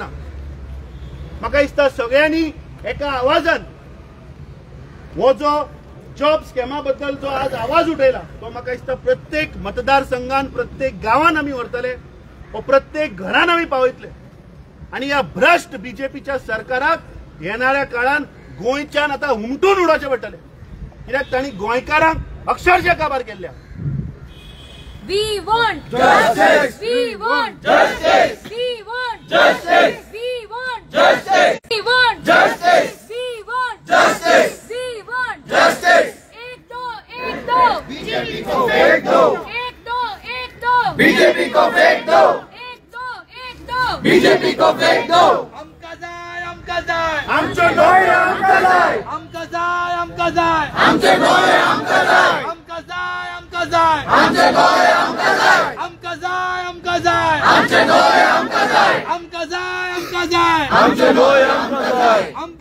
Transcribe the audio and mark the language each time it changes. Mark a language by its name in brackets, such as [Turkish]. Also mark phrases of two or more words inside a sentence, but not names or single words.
[Konkani] म्हाका दिसता सगळ्यांनी एका आवाजान हो जो जॉब स्कॅमा बद्दल जो आज आवाज उठयला तो म्हाका दिसता प्रत्येक मतदारसंघान, प्रत्येक गांवान आमी व्हरतले, हो प्रत्येक घरान आमी पावयतले. आनी ह्या भ्रष्ट बीजेपीच्या सरकाराक येणाऱ्या काळान गोंयच्यान आता हुमटून उडोवचें पडटलें. कित्याक तांणी गोंयकारांक अक्षरशः काबार केल्ल्या. [English] We want justice. We want justice. We want justice. We want justice. We want justice. We want justice. We want justice. [Hindi] एक दो बीजेपी को फेंक दो. एक दो बीजेपी को फेंक दो. एक दो बीजेपी को फेंक दो. [Konkani] आमका जाय आमचे डोळे आमका जाय. आमका जाय आमचे डोळे आमका जाय. आमका जाय आमचे डोळे आमका जाय. आमका जाय आमचे डोळे आमका जाय. आमका जाय आमचे डोळे आमका जाय.